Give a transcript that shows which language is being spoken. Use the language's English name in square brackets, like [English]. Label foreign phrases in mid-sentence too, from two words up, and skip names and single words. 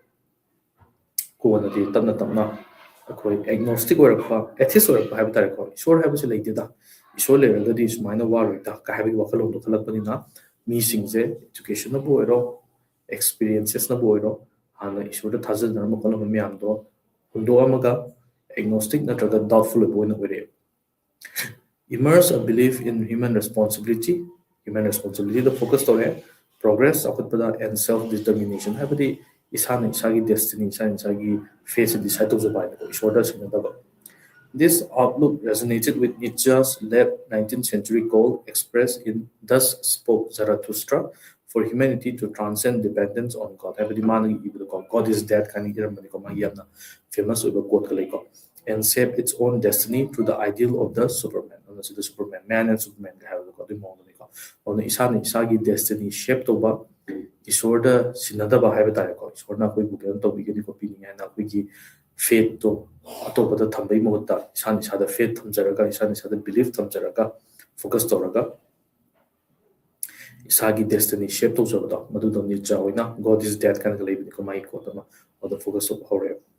[Manipuri] ꯀꯣꯟꯅꯗꯤ ꯇꯞꯅ ꯇꯞꯅ ꯑꯩꯈꯣꯏ ꯑꯦग्ꯅꯣꯁꯇꯤꯛ ꯑꯣꯏꯔꯛꯄ ꯑꯦꯊꯤꯁ ꯑꯣꯏꯔꯛꯄ ꯍꯥꯏꯕ ꯇꯥꯔꯦꯀꯣ ꯏꯁꯣꯔ ꯍꯥꯏꯕꯁꯤ ꯂꯩꯇꯦꯗ ꯏꯁꯣꯔ ꯂꯩꯔꯒꯗꯤ ꯁꯨꯃꯥꯏꯅ ꯋꯥꯔꯣꯏꯗ ꯀ ꯍꯥꯏꯕꯒꯤ ꯋꯥꯈꯜꯂꯣꯟꯗꯣ ꯈꯜꯂꯛꯄꯅꯤꯅ ꯃꯤꯁꯤꯡꯁꯦ ꯏꯗꯨꯀꯦꯁꯟꯅꯕꯨ ꯑꯣꯏꯔꯣ ꯑꯦꯛꯁꯄꯤꯔꯤꯌꯦꯟꯁꯦꯁꯅꯕꯨ ꯑꯣꯏꯔꯣ ꯍꯥꯟꯅ ꯏꯁꯣꯔꯗ ꯊꯥꯖꯅꯔꯝꯕ ꯈꯣꯠꯂꯝꯕ ꯃꯌꯥꯝꯗꯣ ꯍꯨꯟꯗꯣꯛꯑꯝꯃꯒ ꯑꯦग्ꯅꯣꯁꯇꯤꯛ ꯅꯠꯇ꯭ꯔꯒ ꯗꯥꯎꯠꯐꯨꯜ ꯑꯣꯏꯕ ꯑꯣꯏꯅ ꯑꯣꯏꯔꯛꯑꯦ [English] Immerse a belief in human responsibility [Manipuri] ꯗ ꯐꯣꯀꯁ ꯇꯧꯔꯛꯑꯦ ꯄ꯭ꯔꯣꯒ꯭ꯔꯦꯁ ꯆꯥꯎꯈꯠꯄꯗ [English] and self determination [Manipuri] ꯍꯥꯏꯕꯗꯤ ꯏꯁꯥꯅ ꯏꯁꯥꯒꯤ ꯗꯦꯁꯇꯤꯅꯤ ꯏꯁꯥꯅ ꯏꯁꯥꯒꯤ ꯐꯦꯠꯁꯦ ꯗꯤꯁꯥꯏꯠ ꯇꯧꯖꯕ ꯍꯥꯏꯅꯀꯣ ꯏꯁꯣꯔꯗ ꯁꯤꯟꯅꯗꯕ [English] This outlook resonated with Nietzsche's late 19th century goal expressed in Thus Spoke Zarathustra for humanity to transcend dependence on God. [Manipuri] ꯍꯥꯏꯕꯗꯤ ꯃꯥꯅ ꯏꯕꯗꯀꯣ [English] God is dead [Manipuri] ꯀꯥꯏꯅ ꯏꯔꯝꯕꯅꯤꯀꯣ ꯃꯥꯒꯤ ꯌꯥꯝꯅ ꯐꯦꯃꯁ ꯑꯣꯏꯕ ꯀꯣꯠꯀ ꯂꯩꯀꯣ [English] and shape its own destiny through the ideal of the Superman. [Manipuri] ꯑꯗꯨꯅ ꯁꯤꯗ Superman, Man and Superman ꯀ ꯍꯥꯏꯕꯗꯀꯣ ꯑꯗꯨꯒꯤ ꯃꯑꯣꯡꯗꯅꯤꯀꯣ ꯑꯗꯨꯅ ꯏꯁꯥꯅ ꯏꯁꯥꯒꯤ ꯗꯦꯁꯇꯤꯅꯤ ꯁꯦꯞ ꯇꯧꯕ ꯏꯁꯣꯔꯗ ꯁꯤꯟꯅꯗꯕ ꯍꯥꯏꯕ ꯇꯥꯔꯦꯀꯣ ꯏꯁꯣꯔꯅ ꯑꯩꯈꯣꯏꯕꯨ ꯀꯩꯅꯣ ꯇꯧꯕꯤꯒꯅꯤ ꯈꯣꯠꯄꯤꯅꯤ ꯍꯥꯏꯅ ꯑꯩꯈꯣꯏꯒꯤ ꯐꯦꯠꯇꯣ ꯑꯇꯣꯞꯄꯗ ꯊꯝꯕꯒꯤ ꯃꯍꯨꯠꯇ ꯏꯁꯥꯅ ꯏꯁꯥꯗ ꯐꯦꯠ ꯊꯝꯖꯔꯒ ꯏꯁꯥꯅ ꯏꯁꯥꯗ ꯕꯤꯂꯤꯐ ꯊꯝꯖꯔꯒ ꯐꯣꯀꯁ ꯇꯧꯔꯒ ꯏꯁꯥꯒꯤ ꯗꯦꯁꯇꯤꯅꯤ ꯁꯦꯞ ꯇꯧꯖꯕꯗꯣ ꯃꯗꯨꯗꯣ ꯅꯤꯠꯆꯥ ꯑꯣꯏꯅ [English] God is dead [Manipuri] ꯀꯥꯏꯅꯒ ꯂꯩꯕꯅꯤꯀꯣ ꯃꯥꯒꯤ ꯀꯣꯠ ꯑꯃ ꯑꯗꯨꯗ ꯐꯣꯀꯁ ꯇꯧꯕ ꯍꯧꯔꯛꯑꯦꯕ